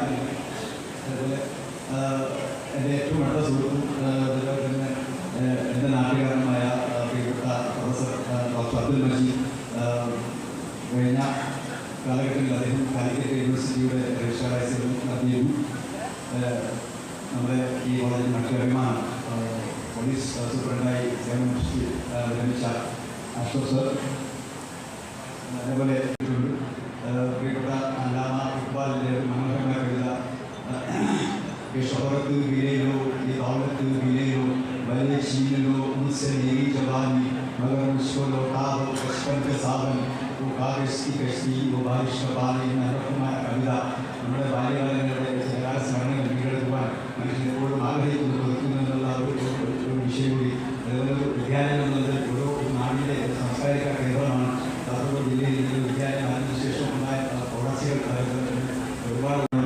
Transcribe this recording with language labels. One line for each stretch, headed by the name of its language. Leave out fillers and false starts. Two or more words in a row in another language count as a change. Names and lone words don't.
Malayalam: അതുപോലെ എൻ്റെ ഏറ്റവും അടുത്ത സുഹൃത്തും അതുപോലെ തന്നെ എൻ്റെ നാട്ടുകാരനുമായ പ്രിയപ്പെട്ട പ്രൊഫസർ ഡോക്ടർ അബ്ദുൽ മജീദ്, കഴിഞ്ഞ കാലഘട്ടത്തിൽ അദ്ദേഹം കാലിക്കറ്റ് യൂണിവേഴ്സിറ്റിയുടെ രജിസ്ട്രാറായി നടത്തിയിരുന്നു. നമ്മുടെ ഈ കോളേജിൽ മറ്റൊരു അഭിമാനം പോലീസ് സൂപ്രണ്ടായി സേവനമനുഷ്ഠിച്ച് വിരമിച്ച അശോക് സർ, അതേപോലെ പ്രിയപ്പെട്ട അല്ലാമ ഇക്ബാലിൻ്റെ ഒരു മനോഹരമായ കവിത
Hindi: कि शोहरत गिरे लो ये दौलत गिरे लो भले छीन लो मुझसे मेरी जवानी मगर मुझको लौटा दो बचपन के सावन वो कागज की कश्ती वो बारिश का पानी
Malayalam: മനോഹരമായ കവിത നമ്മുടെ ബാല്യകാലങ്ങളുടെ സ്മരണകൾ വീണ്ടെടുക്കുവാൻ മനുഷ്യനെപ്പോഴും ആഗ്രഹിക്കുന്നു എന്നുള്ള ഒരു വിഷയം കൂടി. അതുപോലെ വിദ്യാലയം എന്നത് ഓരോ നാടിൻ്റെ സാംസ്കാരിക കേന്ദ്രമാണ്. കാസർഗോഡ് ജില്ലയിൽ വിദ്യാലയം അതിനുശേഷം ഉണ്ടായ പ്രവാസികൾ ഒരുപാട്